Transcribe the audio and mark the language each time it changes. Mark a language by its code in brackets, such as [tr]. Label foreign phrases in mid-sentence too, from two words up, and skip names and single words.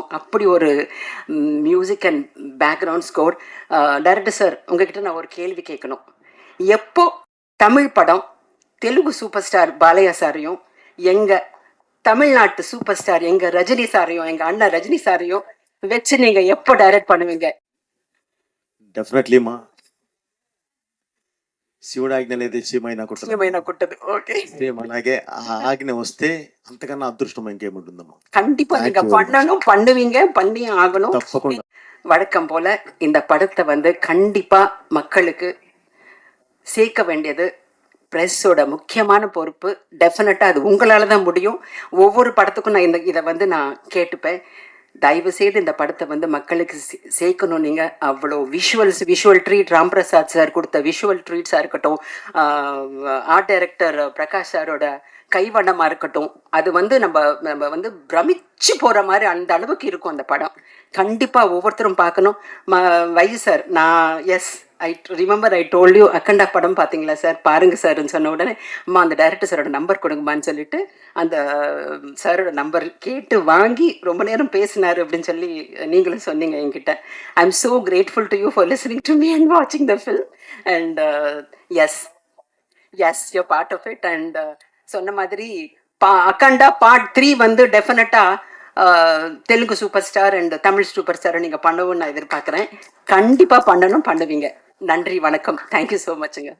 [ta] அப்படி ஒரு [en] music and background score. director sir, [ta] உங்ககிட்ட நான் ஒரு கேள்வி கேட்கணும். எப்போ தமிழ் படம் தெலுங்கு [en] super star [ta] பாலையா சாரையும், எங்கள் தமிழ்நாட்டு [en] super star [ta] எங்கள் ரஜினி சாரையும், எங்கள் அண்ணன் ரஜினி சாரையும் வச்சு நீங்கள் எப்போ டைரக்ட் பண்ணுவீங்க? [te] డెఫినెట్లీమా శివుడు ఆజ్ఞ అనేది చీమైనా కొట్టదు. ఓకే, సేమ్ అలాగే ఆ ఆజ్ఞ వస్తే అంతకన్నా అదృష్టం ఇంకేముంటుందమ్మా. [ta] கண்டிப்பா நீங்க பண்ணணும், பண்ணுவீங்க, பண்ணி ஆகணும். [te] తప్పకుండా. [ta] வழக்கம் போல இந்த படத்தை வந்து கண்டிப்பா மக்களுக்கு சேர்க்க வேண்டியது ப்ரெஸ்ஸோட முக்கியமான பொறுப்பு. டெஃபினட்டாக அது உங்களால் தான் முடியும். ஒவ்வொரு படத்துக்கும் நான் இதை வந்து நான் கேட்டுப்பேன். தயவு செய்து இந்த படத்தை வந்து மக்களுக்கு சேர்க்கணும். நீங்கள் அவ்வளோ [en] visual treat [ta] ராம்பிரசாத் சார் கொடுத்த [en] visual treats [ta] இருக்கட்டும், [en] art director [ta] பிரகாஷ் சாரோட கைவண்ணமாக இருக்கட்டும், அது வந்து நம்ம வந்து பிரமிச்சு போகிற மாதிரி அந்த அளவுக்கு இருக்கும் அந்த படம். கண்டிப்பாக ஒவ்வொருத்தரும் பார்க்கணும். வைஜி சார், நான் [en] I remember I told you, [ta] அக்கண்டா படம் பார்த்தீங்களா சார், பாருங்க சார்ன்னு சொன்ன உடனே அம்மா அந்த டைரக்டர் சாரோட நம்பர் கொடுங்கம்மான்னு சொல்லிட்டு அந்த சாரோட நம்பர் கேட்டு வாங்கி ரொம்ப நேரம் பேசினார் அப்படின்னு சொல்லி நீங்களும் சொன்னீங்க என்கிட்ட. [en] I am so grateful to you for listening to me and watching the film. And yes, yes you part of it. [ta] அண்ட் சொன்ன மாதிரி அக்கண்டா பார்ட் 3 வந்து டெஃபினட்டாக தெலுங்கு [en] super star and [ta] தமிழ் [en] super star [ta] நீங்கள் பண்ணவும் நான் எதிர்பார்க்குறேன். கண்டிப்பாக பண்ணணும், பண்ணுவீங்க. நன்றி, வணக்கம். [en] thank you so much.